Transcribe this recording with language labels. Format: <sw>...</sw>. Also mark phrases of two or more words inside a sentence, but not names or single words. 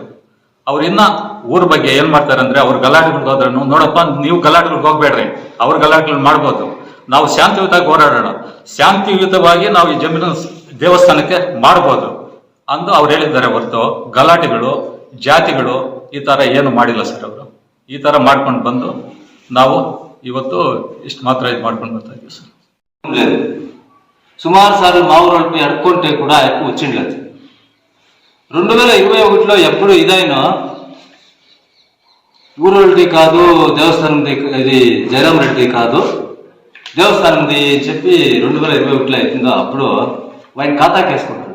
<kn>ಅವ್ರು ಇನ್ನ ಊರ ಬಗ್ಗೆ ಏನ್ ಮಾಡ್ತಾರೆ ಅಂದ್ರೆ, ಅವ್ರ ಗಲಾಟೆಗಳಿಗೆ ಹೋದ್ರೂ ನೋಡಪ್ಪ ನೀವು ಗಲಾಟೆಗಳಿಗೆ ಹೋಗ್ಬೇಡ್ರಿ, ಅವ್ರ ಗಲಾಟೆಗಳು ಮಾಡ್ಬೋದು, ನಾವು ಶಾಂತಿಯುತವಾಗಿ ಹೋರಾಡೋಣ, ಶಾಂತಿಯುತವಾಗಿ ನಾವು ಈ ಜಮೀನು ದೇವಸ್ಥಾನಕ್ಕೆ ಮಾಡ್ಬೋದು ಅಂದು ಅವ್ರು ಹೇಳಿದ್ದಾರೆ ಹೊರತು ಗಲಾಟೆಗಳು ಜಾತಿಗಳು ಈ ತರ ಏನು ಮಾಡಿಲ್ಲ ಸರ್. ಅವರು ಈ ತರ ಮಾಡ್ಕೊಂಡು ಬಂದು ನಾವು ಇವತ್ತು ಇಷ್ಟು ಮಾತ್ರ ಇದು ಮಾಡ್ಕೊಂಡು ಬರ್ತಾ ಇದ್ದೀವಿ ಸರ್.</kn> <te>సుమారు సార్లు మా ఊరు పోయి అడుక్కుంటే కూడా ఎక్కువ వచ్చిండలేదు. 2021లో ఎప్పుడు ఇదైనా ఊరోళ్ళది కాదు, దేవస్థానంది, ఇది జయరాం రెడ్డి కాదు, దేవస్థానంది చెప్పి 2021లో అవుతుందో అప్పుడు ఆయన ఖాతాకి వేసుకుంటాడు.</te>